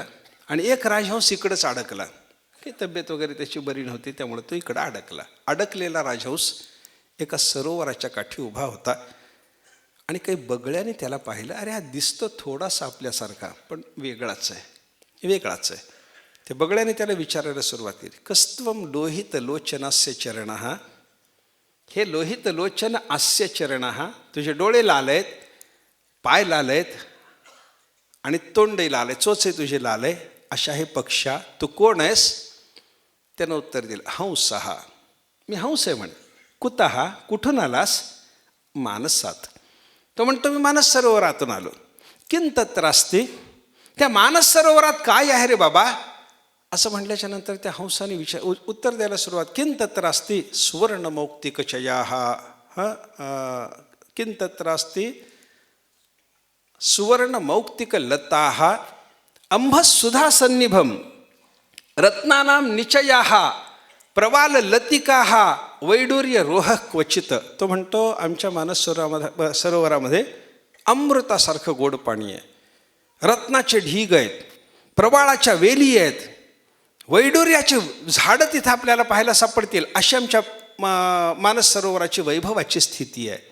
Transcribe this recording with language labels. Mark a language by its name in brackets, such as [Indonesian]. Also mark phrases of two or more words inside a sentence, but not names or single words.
[Marathi] आणि एक राजहंस इकडंच अडकला. काही तब्येत वगैरे त्याची बरी नव्हती, त्यामुळे तो इकडं अडकला. अडकलेला राजहंस एका सरोवराच्या काठी उभा होता. आणि काही बगळ्याने त्याला पाहिलं. अरे हा दिसतो थोडासा आपल्यासारखा, पण वेगळाच आहे. ते बगळ्याने त्याला विचारायला सुरुवात केली, [Sanskrit] कस्त्वम लोहित लोचनास्य चरणः. हे लोहित लोचन आस्य चरणः. [Marathi] तुझे डोळे लाल आहेत, पाय लाल आहेत आणि तोंडही लाल आहे, चोचे तुझे लाल आहे. अशा हे पक्षा, तू कोण आहेस? त्यानं उत्तर दिलं, हंसः. मी हंस आहे म्हणे. कुतः? कुठून आलास? मानसात. तो म्हणतो मी मानस सरोवरातून आलो. [Sanskrit] किं तत्र अस्ति, [Marathi] त्या मानस सरोवरात काय आहे रे बाबा, असं म्हटल्याच्या नंतर त्या हंसाने उत्तर द्यायला सुरुवात. [Sanskrit] किं तत्र अस्ति सुवर्णमौक्तिकचयाः, किं तत्र अस्ति सुवर्णमौक्तिकलताः अंभसुधासन्निभं रत्नानां निचयाः प्रवाललतिकाः वैडूर्यरोहः क्वचित. [Marathi] तो म्हणतो आमच्या मानस सरोवरामध्ये अमृतासारखं गोड पाणी आहे, रत्नाचे ढीग आहेत, प्रवाळाच्या वेली आहेत, वैडूर्याची झाडं तिथं आपल्याला पाहायला सापडतील, अशी आमच्या मानस सरोवराची वैभवाची स्थिती आहे.